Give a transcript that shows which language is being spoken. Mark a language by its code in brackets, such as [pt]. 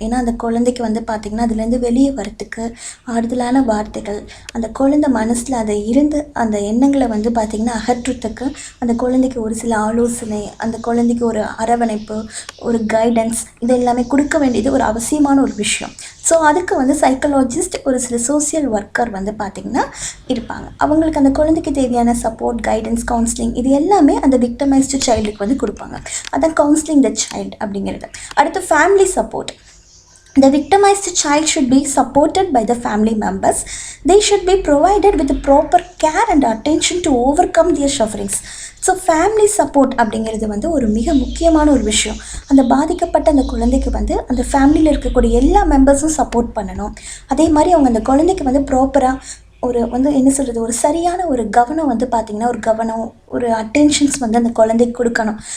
[ta] ஏன்னா அந்த குழந்தைக்கு வந்து பார்த்திங்கன்னா அதுலேருந்து வெளியே வரத்துக்கு ஆறுதலான வார்த்தைகள், அந்த குழந்தை மனசில் அதை இருந்து அந்த எண்ணங்களை வந்து பார்த்திங்கன்னா அகற்றுறதுக்கு அந்த குழந்தைக்கு ஒரு சில ஆலோசனை, அந்த குழந்தைக்கு ஒரு அரவணைப்பு, ஒரு கைடன்ஸ், இது எல்லாமே கொடுக்க வேண்டியது ஒரு அவசியமான ஒரு விஷயம். ஸோ அதுக்கு வந்து சைக்கலாஜிஸ்ட், ஒரு சில சோசியல் ஒர்க்கர் வந்து பார்த்திங்கன்னா இருப்பாங்க. அவங்களுக்கு அந்த குழந்தைக்கு தேவையான சப்போர்ட், கைடன்ஸ், கவுன்சிலிங் இது எல்லாமே அந்த விக்டமைஸ்டு சைல்டுக்கு வந்து கொடுப்பாங்க. அதான் கவுன்சிலிங் த சைல்டு அப்படிங்கிறது. அடுத்து family support. [en] The victimized child should be supported by the family members. They should be provided with the proper care and attention to overcome their sufferings. [ta] So family support அப்படிங்கிறது வந்து ஒரு மிக முக்கியமான ஒரு விஷயம். அந்த பாதிக்கப்பட்ட அந்த குழந்தைக்கு வந்து அந்த ஃபேமிலியில் இருக்கக்கூடிய எல்லா மெம்பர்ஸும் சப்போர்ட் பண்ணணும். அதே மாதிரி அவங்க அந்த குழந்தைக்கு வந்து ப்ராப்பராக ஒரு வந்து என்ன சொல்கிறது, ஒரு சரியான ஒரு கவனம் வந்து பார்த்திங்கன்னா ஒரு கவனம், ஒரு அட்டென்ஷன்ஸ் வந்து அந்த குழந்தைக்கு கொடுக்கணும்.